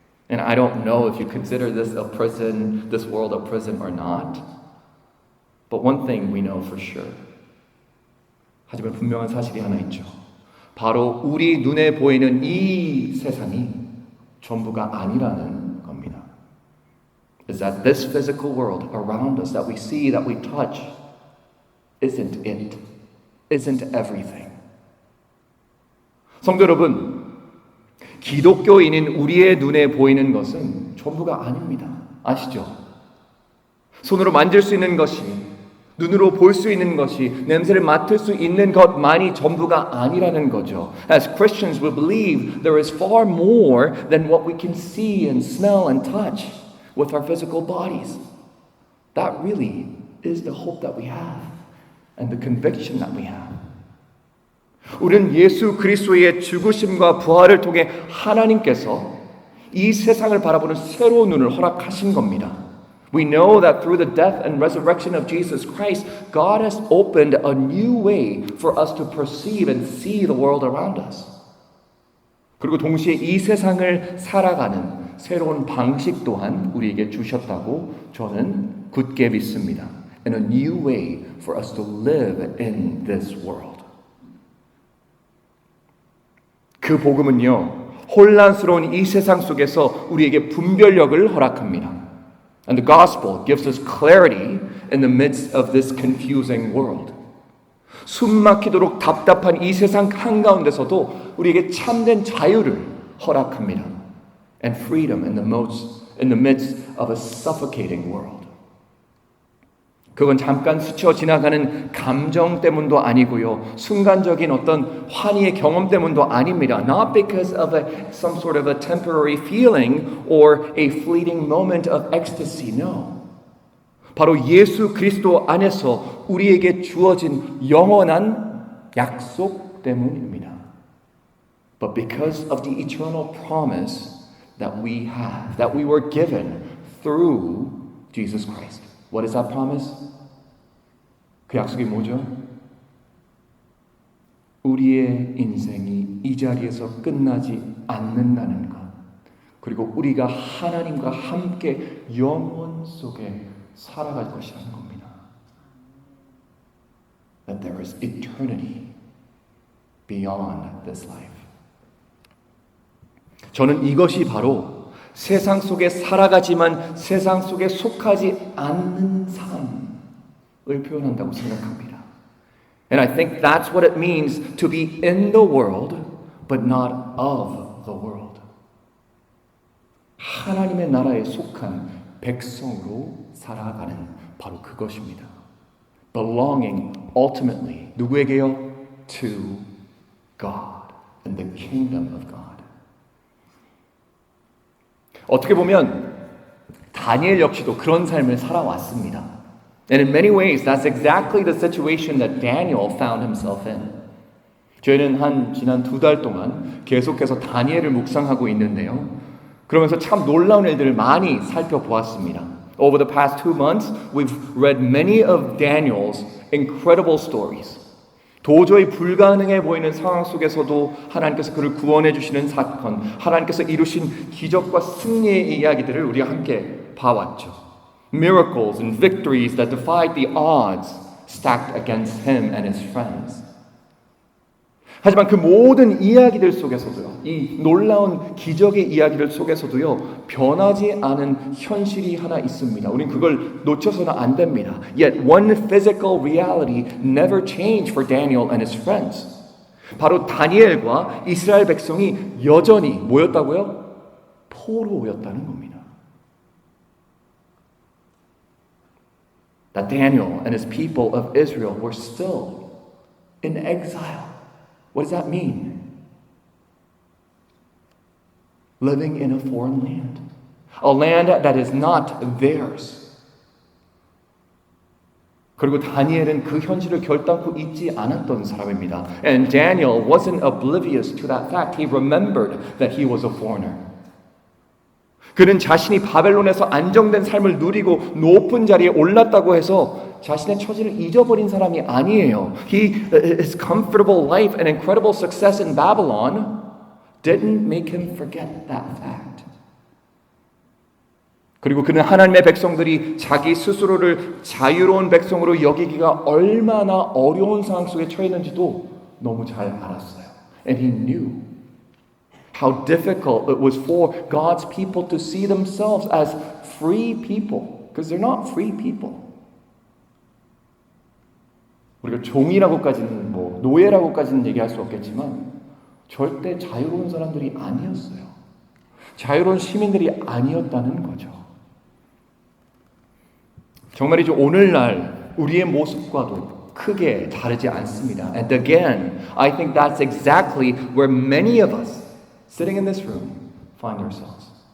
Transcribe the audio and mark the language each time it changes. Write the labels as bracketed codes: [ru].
[en] And I don't know if you consider this a prison, this world a prison or not. But one thing we know for sure. [ko] 하지만 분명한 사실이 하나 있죠. 바로 우리 눈에 보이는 이 세상이 전부가 아니라는 겁니다. [en] Is that this physical world around us that we see, that we touch, isn't it, isn't everything. [ko] 성도 여러분, 기독교인인 우리의 눈에 보이는 것은 전부가 아닙니다. 아시죠? 손으로 만질 수 있는 것이, 눈으로 볼 수 있는 것이, 냄새를 맡을 수 있는 것만이 전부가 아니라는 거죠. [en] As Christians, we believe there is far more than what we can see and smell and touch with our physical bodies. That really is the hope that we have and the conviction that we have. [ko] 우리는 예수 그리스도의 죽으심과 부활을 통해 하나님께서 이 세상을 바라보는 새로운 눈을 허락하신 겁니다. [en] We know that through the death and resurrection of Jesus Christ, God has opened a new way for us to perceive and see the world around us. [ko] 그리고 동시에 이 세상을 살아가는 새로운 방식 또한 우리에게 주셨다고 저는 굳게 믿습니다. [en] And a new way for us to live in this world. [ko] 그 복음은요, 혼란스러운 이 세상 속에서 우리에게 분별력을 허락합니다. [en] And the gospel gives us clarity in the midst of this confusing world. [ko] 숨막히도록 답답한 이 세상 한가운데서도 우리에게 참된 자유를 허락합니다. [en] And freedom in the midst of a suffocating world. [ko] 그건 잠깐 스쳐 지나가는 감정 때문도 아니고요. 순간적인 어떤 환희의 경험 때문도 아닙니다. [en] Not because of some sort of a temporary feeling or a fleeting moment of ecstasy. No. [ko] 바로 예수 그리스도 안에서 우리에게 주어진 영원한 약속 때문입니다. [en] But because of the eternal promise that we have, that we were given through Jesus Christ. What is that promise? [ko] 그 약속이 뭐죠? 우리의 인생이 이 자리에서 끝나지 않는다는 것. 그리고 우리가 하나님과 함께 영원 속에 살아갈 것이라는 겁니다. [en] That there is eternity beyond this life. [ko] 저는 이것이 바로 세상 속에 살아가지만 세상 속에 속하지 않는 삶을 표현한다고 생각합니다. [en] And I think that's what it means to be in the world, but not of the world. [ko] 하나님의 나라에 속한 백성으로 살아가는 바로 그것입니다. [en] Belonging ultimately, [ko] 누구에게요? [en] To God and the kingdom of God. [ko] 어떻게 보면 다니엘 역시도 그런 삶을 살아왔습니다. [en] And in many ways, that's exactly the situation that Daniel found himself in. [ko] 저희는 지난 2달 동안 계속해서 다니엘을 묵상하고 있는데요. 그러면서 참 놀라운 일들을 많이 살펴보았습니다. [en] Over the past 2 months, we've read many of Daniel's incredible stories. [ko] 도저히 불가능해 보이는 상황 속에서도 하나님께서 그를 구원해 주시는 사건, 하나님께서 이루신 기적과 승리의 이야기들을 우리가 함께 봐왔죠. [en] Miracles and victories that defied the odds stacked against him and his friends. [ko] 하지만 그 모든 이야기들 속에서도요, 이 놀라운 기적의 이야기들 속에서도요, 변하지 않은 현실이 하나 있습니다. 우린 그걸 놓쳐서는 안 됩니다. [en] Yet one physical reality never changed for Daniel and his friends. [ko] 바로 다니엘과 이스라엘 백성이 여전히 뭐였다고요? 포로였다는 겁니다. [en] That Daniel and his people of Israel were still in exile. What does that mean? Living in a foreign land. A land that is not theirs. [ko] 그리고 다니엘은 그 현실을 결단코 잊지 않았던 사람입니다. [en] And Daniel wasn't oblivious to that fact. He remembered that he was a foreigner. [ko] 그는 자신이 바벨론에서 안정된 삶을 누리고 높은 자리에 올랐다고 해서 자신의 처지를 잊어버린 사람이 아니에요. [en] His comfortable life and incredible success in Babylon didn't make him forget that fact. [ko] 그리고 그는 하나님의 백성들이 자기 스스로를 자유로운 백성으로 여기기가 얼마나 어려운 상황 속에 처해 있는지도 너무 잘 알았어요. [en] And he knew how difficult it was for God's people to see themselves as free people. Because they're not free people. [ko] 우리가 종이라고까지는 노예라고까지는 얘기할 수 없겠지만 절대 자유로운 사람들이 아니었어요. 자유로운 시민들이 아니었다는 거죠. 정말이죠. 오늘날 우리의 모습과도 크게 다르지 않습니다. [en] And again, I think that's exactly where many of us sitting in this room find ourselves.